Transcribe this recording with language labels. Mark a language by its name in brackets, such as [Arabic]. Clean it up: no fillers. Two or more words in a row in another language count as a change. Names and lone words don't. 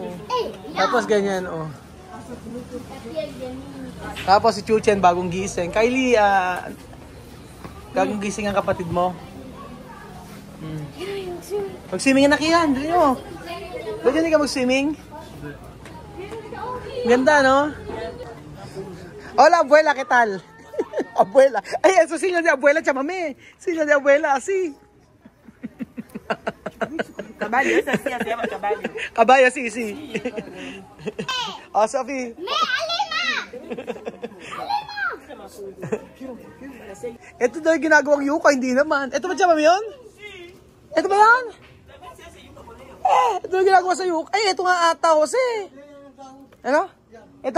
[Filipino] Tapos ganyan, Tapos si Chuchen, bagong gising. Kylie, bagong gising ang kapatid mo. Mag-swimming na kiyan, dali mo. Pwede hindi ka mag-swimming? Ganda, [Spanish] no? Hola, abuela, ¿qué tal? Abuela. Ay, eso sí, de abuela, chamame. Sí, de abuela, así. Caballo, esa sí se llama caballo. Caballo, sí. Sophie. [Filipino] Alima! Ito daw yung ginagawang yuka, hindi naman. Ito ba siya, mami yun? Ito ba yan? Ito yung ginagawa sa yuka. Ay, ito nga ata, Jose. Ano? Ito?